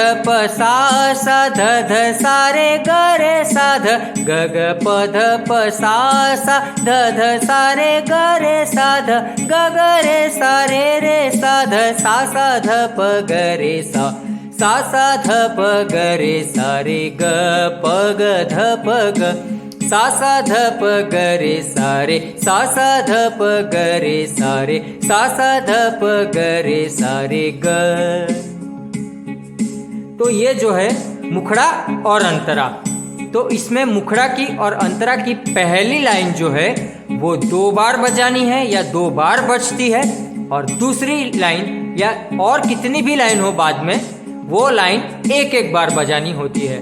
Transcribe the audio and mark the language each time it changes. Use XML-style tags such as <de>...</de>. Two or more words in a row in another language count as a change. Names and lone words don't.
<hi>प सा सा ध ध सा रे ग रे सा ध, ग ग प ध प सा सा ध ध सा रे ग रे सा ध, ग ग रे सा रे सा ध सा सा ध प ग रे सा, सा सा ध प ग रे सा रे ग प ग ध प ग सा सा ध प ग रे सा रे सा सा ध प ग रे सा रे सा सा ध प ग रे सा रे ग। तो ये जो है मुखड़ा और अंतरा। तो इसमें मुखड़ा की और अंतरा की पहली लाइन जो है वो 2 बार बजानी है या 2 बार बजती है, और दूसरी लाइन या और कितनी भी लाइन हो बाद में वो लाइन एक एक बार बजानी होती है।</hi>